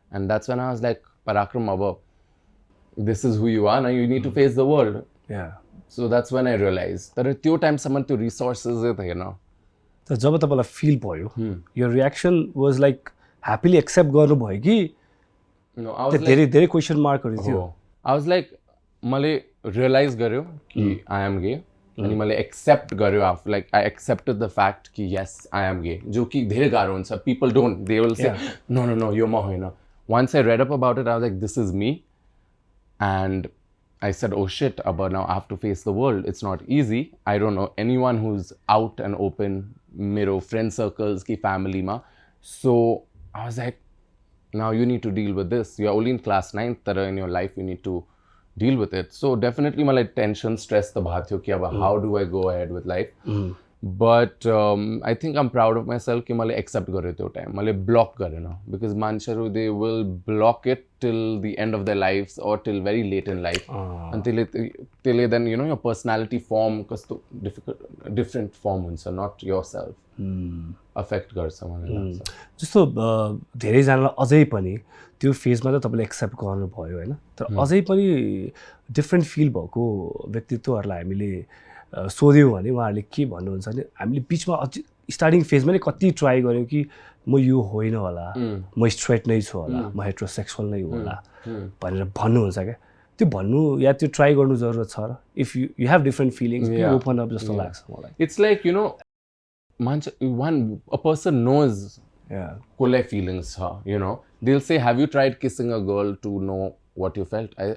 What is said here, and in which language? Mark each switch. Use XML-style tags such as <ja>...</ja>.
<en>And that's when I was like, Parakram Rana, this is who you are, now you need to face the world. Yeah. So that's when I realized that at that time someone to resources it, you know. So जब तपाईलाई feel भयो, your reaction was like happily accept गर्नु भयो कि No, I was</en> <ne>धेरै धेरै question मार्कहरू थियो.</ne> <en>I was like, मैले realise गर्यो कि आई एम गे अनि मैले एक्सेप्ट गर्यो आफ like I accepted the fact कि यस आई एम गे जो कि धेरै गाह्रो हुन्छ. People don't they will say no no no यो म होइन. Once I read up about it, I was like, this is me. And I said, oh shit, but now I have to face the world. It's not easy. I don't know anyone who's out and open, mero friend circles, ki family ma. So I was like, now you need to deal with this. You're only in class 9th, tara in your life, you need to deal with it. So definitely my like tension, stress the baat ho ki how do I go ahead with life? But I think I'm proud of myself कि मैले accept गरेँ त्यो time. मैले block गरेन because मान्छेहरू they will block it till the end of their lives or till very late in life. Until then you know your personality form कस्तो different form हुन्छ not yourself.</en> <ne>Affect गर्छ मलाई लाग्छ. जस्तो धेरैजनालाई अझै पनि त्यो फेजमा त तपाईँले एक्सेप्ट गर्नुभयो होइन, तर अझै पनि डिफ्रेन्ट फिल भएको व्यक्तित्वहरूलाई हामीले सोध्यौँ भने उहाँहरूले के भन्नुहुन्छ भने हामीले बिचमा अझै स्टार्टिङ फेजमा नै कति ट्राई गऱ्यौँ कि म यो होइन होला, म स्ट्रेट नै छु होला, म हेट्रोसेक्सुअल नै होला भनेर भन्नुहुन्छ क्या. त्यो भन्नु या त्यो ट्राई गर्नु जरुरत छ र if you have different feelings open up जस्तो लाग्छ मलाई.</ne> <en>It's like you know मान्छे a person knows कसलाई feelings छ. You know they'll say have you tried kissing a girl to know what you felt.</en>